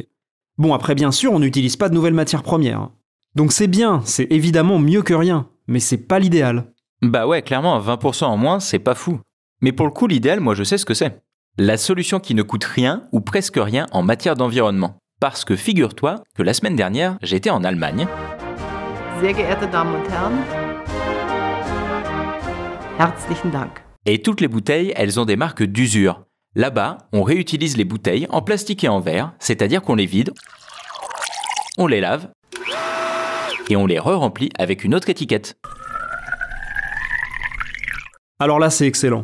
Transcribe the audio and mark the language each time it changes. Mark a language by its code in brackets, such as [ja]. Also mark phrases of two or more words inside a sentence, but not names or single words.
[fr] Bon, après bien sûr, on n'utilise pas de nouvelles matières premières. Donc c'est bien, c'est évidemment mieux que rien, mais c'est pas l'idéal. Bah ouais, clairement, 20% en moins, c'est pas fou. Mais pour le coup, l'idéal, moi je sais ce que c'est. La solution qui ne coûte rien ou presque rien en matière d'environnement. Parce que figure-toi que la semaine dernière, j'étais en Allemagne. [de] Sehr geehrte Damen und Herren, herzlichen Dank. [fr] Et toutes les bouteilles, elles ont des marques d'usure. Là-bas, on réutilise les bouteilles en plastique et en verre, c'est-à-dire qu'on les vide, on les lave, et on les re-remplit avec une autre étiquette. Alors là, c'est excellent.